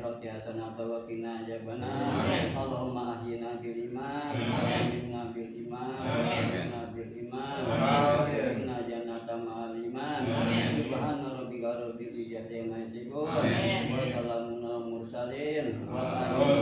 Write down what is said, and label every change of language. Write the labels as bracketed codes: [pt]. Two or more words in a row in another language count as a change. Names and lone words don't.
[ar] حسنة وقنا عذاب النار. Amin. اللهم أحينا بالإيمان, Amin. أحينا بالإيمان, Amin. أحينا بالإيمان, Amin. أحينا جنة مع الإيمان. Amin. سبحان ربك رب العزة عما يصفون, Amin. وسلام على المرسلين، والحمد لله